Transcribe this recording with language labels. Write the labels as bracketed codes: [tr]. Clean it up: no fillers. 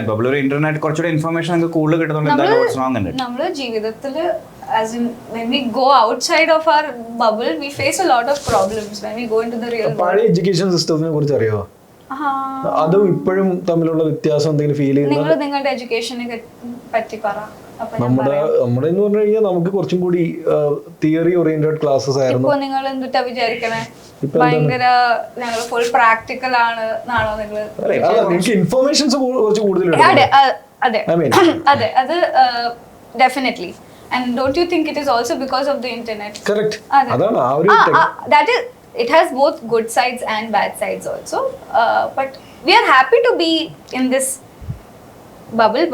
[ml] ഒരു ഇന്റർനെറ്റ് കുറച്ചുകൂടി ഇൻഫർമേഷൻ നിങ്ങൾക്ക് കൂടുതൽ കിട്ടുന്നുണ്ട്. നമ്മള് ജീവിതത്തില് [en] as in when we go outside of our bubble we face a lot of problems when we go into the real world. [ml] പഴയ എഡ്യൂക്കേഷൻ സിസ്റ്റത്തിനെ കുറിച്ച് അറിയോ? അതും ഇപ്പോഴും തമ്മിലുള്ള വ്യത്യാസം എന്തെങ്കിലും ഫീൽ ചെയ്യുന്നുണ്ടോ? നിങ്ങളുടെ എഡ്യൂക്കേഷനെ പറ്റി പറ. നമ്മുടെ എന്ന് പറഞ്ഞു കഴിഞ്ഞാൽ നമുക്ക് കുറച്ചും കൂടി തിയറി ഓറിയന്റഡ് ക്ലാസ്സസ് ആയിരുന്നു. ഇപ്പൊ നിങ്ങൾ എന്തുട്ടാ വിചാരിക്കണേ? ഭയങ്കര ഞങ്ങൾ ഫുൾ പ്രാക്ടിക്കൽ ആണോ നിങ്ങൾ? നിങ്ങൾക്ക് ഇൻഫർമേഷൻസ് കുറച്ച് കൂടുതൽ. അതെ അത് definitely. [en] And don't you think it is also because of the internet? Correct. Adana that is, it has both good sides and bad sides also. But we are happy to be in this bubble.